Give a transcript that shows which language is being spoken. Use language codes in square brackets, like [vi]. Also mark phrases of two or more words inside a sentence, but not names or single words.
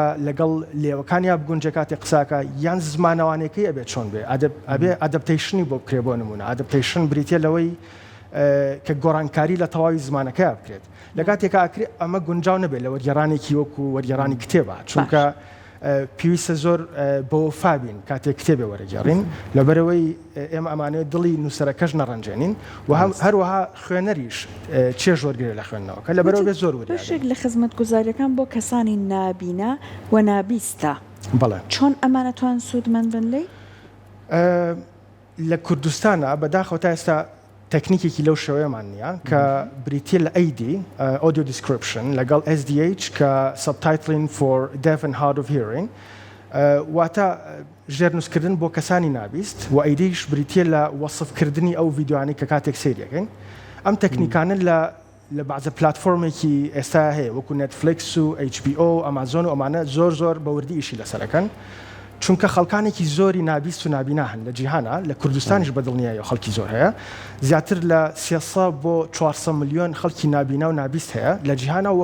[ckb] لەگەڵ لێوەکانیا بگونجێ کاتێک قساکە یان زمانەوانەکەی ئەبێت چۆن بێ ئەبێ ئەدەپتەیشنی بۆ بکرێ بۆ نمونە ئەدەپتەیشن بریتە لەوەی کە گۆڕانکاری لە تەواوی زمانەکەی بکرێت لە کاتێکا ئەکرێت ئەمە گونجاو نەبێت لە وەرگێڕانێکی وەکو وەرگێڕانی کتێبە چونکە پێویستە زۆر بۆ فابین کاتێک کتێبێ وەرەگێڕین لەبەرەوەی ئێمە ئەمانەیە دڵی نووسەرەکەش نەڕەنجێنین و هەروەها خوێنەریش چێژ وەرگێ لە خوێندنەوەکە لەبەرەوە بێت زۆر وەرە بەشێک لە خزمەتگوزاریەکان بۆ کەسانی نابینە و نابیستە بەڵێ چۆن ئەمانەتوان سوودمەند بن لێی لە کوردستانە بەداخەوە تا ئێستا تەکنیکێکی لەو شێوەیەمان نییە کە بریتیە لە [en] AD audio description [ckb] لەگەڵ SDH کە [en] subtitling for deaf and hard of hearing [ckb] واتە ژێرنووسکردن بۆ کەسانی نابیست و ئەیدیش بریتیە لە وەسفکردنی ئەو ڤیددیوانی کە کاتێک سریەکەین ئەم تەکنیکانن لە بەعزە پلاتفۆرمێکی ئێستا هەیە وەکو نێتفلیکس و HBO ئەمازۆن و ئەمانە زۆر بەوردی ئیشی لەسەرەکەن چونکە خەڵکانێکی زۆری نابیست و نابینا هەن لە جیهانە لە کوردستانیش بەدڵنیایە خەڵکی زۆر هەیە زیاتر لە 300 بۆ 400 ملیۆن خەڵکی نابینا و نابیست هەیە لە جیهانە و